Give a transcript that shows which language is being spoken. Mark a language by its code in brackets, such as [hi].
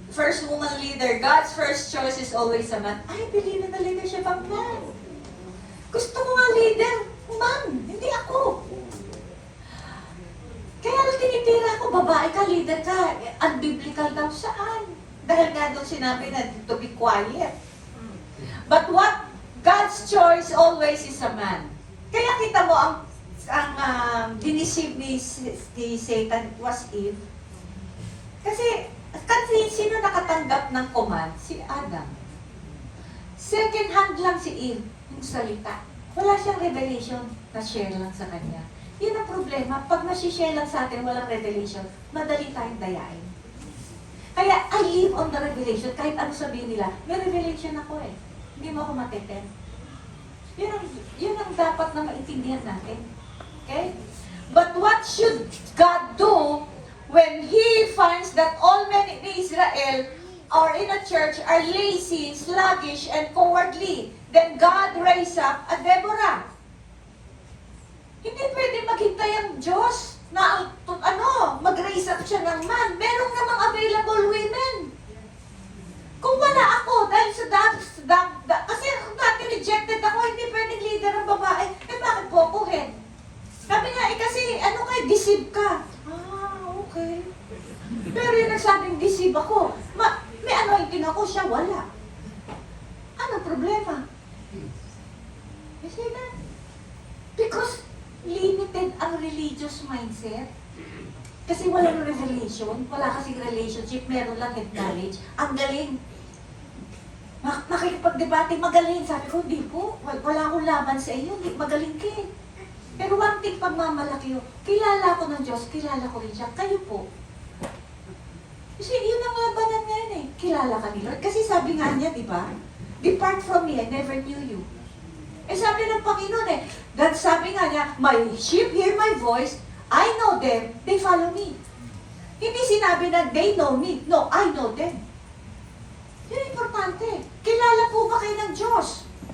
[en] First woman leader, God's first choice is always a man. I believe in the leadership of man. [tl] Gusto ko nga leader, man, hindi ako. Kaya lang tinitira ko, babae ka, leader ka, unbiblical daw saan? Dahil nga doon sinabi na [en] to be quiet. But what God's choice always is a man. [tl] Kaya kita mo, ang diniceive ni Satan [en] was Eve. [tl] Kasi sino nakatanggap ng command? Si Adam. Second hand lang si Eve, yung salita. Wala siyang revelation na share lang sa kanya. Yun ang problema. Pag nasi-share lang sa atin, walang revelation, madali tayong dayain. Kaya [en] I live on the revelation. [tl] Kahit ano sabihin nila, may revelation ako eh. Hindi mo ako mateten. Yun ang dapat na maintindihan natin. [en] Okay? But what should God do when He finds that all men in Israel or in a church are lazy, sluggish, and cowardly? Then God raise up a Deborah. [tl] Hindi pwede maghintay ang Diyos na mag-raise up siya ng man. Merong namang available women. Kung wala ako, dahil kasi dati rejected ako, hindi pwedeng leader ang babae, bakit po ako head? Sabi nga, kasi deceive ka. Okay. Pero yung nagsabing deceive ako, may anointing ako, siya wala. Anong problema? [en] You see that? Because limited ang religious mindset. [tl] Kasi walang revelation, wala kasing relationship, meron lang head knowledge. Ang galing. Nakikipag-debate, magaling. Sabi ko, hindi po, wala akong laban sa iyo, magaling ka eh. Pero one thing pagmamalaki yun, kilala ko ng Diyos, kilala ko rin siya, kayo po. Kasi yun ang labanan ngayon eh, kilala ka ni Lord. Kasi sabi nga niya, di ba? [en] Depart from me, I never knew you. [tl] Sabi ng Panginoon eh, [en] that sabi nga niya, my sheep hear my voice, I know them, they follow me. [tl] Hindi sinabi na they know me. [en] No, I know them. [tl] Yun ang importante. Kilala po ba kayo ng Diyos?